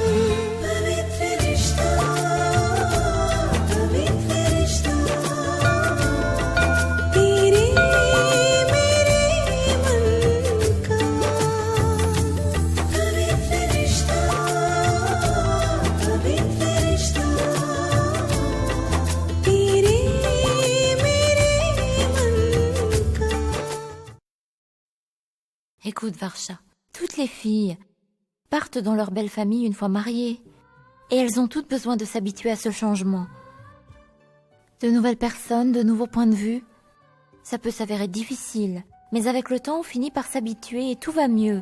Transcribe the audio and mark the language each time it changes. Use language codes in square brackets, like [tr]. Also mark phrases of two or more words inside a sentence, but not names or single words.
[hi] पवित्र रिश्ता, पवित्र रिश्ता, तेरे मेरे मन का। पवित्र रिश्ता, पवित्र रिश्ता, तेरे मेरे मन का। [fr] Écoute, Varsha, toutes les filles partent dans leur belle famille une fois mariées. Et elles ont toutes besoin de s'habituer à ce changement. De nouvelles personnes, de nouveaux points de vue. Ça peut s'avérer difficile, mais avec le temps, on finit par s'habituer et tout va mieux.